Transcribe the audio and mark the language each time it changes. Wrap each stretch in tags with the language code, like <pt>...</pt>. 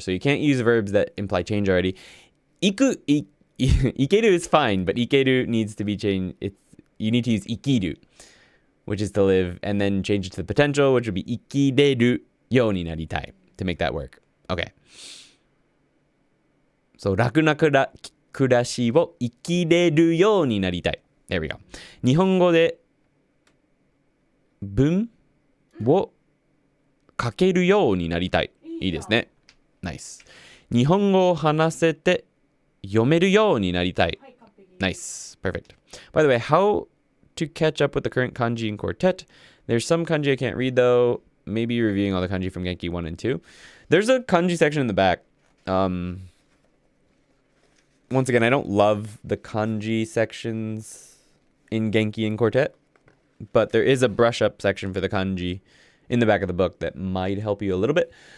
<en>So you can't use verbs that imply change already. いける is fine, but いける needs to be changed. you need to use 生きる which is to live, and then change it to the potential, which would be</en> <ja>生きれるようになりたい</ja> <en>to make that work. Okay.</en> <ja>So 楽な暮らしを生きれるようになりたい.</ja> <en>There we go.</en> <ja>日本語で文を書けるようになりたい. いいですね.</ja> <en>Nice.</en> <ja>日本語を話せて読めるようになりたい.</ja> <en>Nice. Perfect. By the way, how to catch up with the current kanji in quartet? There's some kanji I can't read though. Maybe reviewing all the kanji from Genki 1 and 2. There's a kanji section in the back. Once again, I don't love the kanji sections in Genki and quartet, but there is a brush up section for the kanji in the back of the book that might help you a little bit.</en>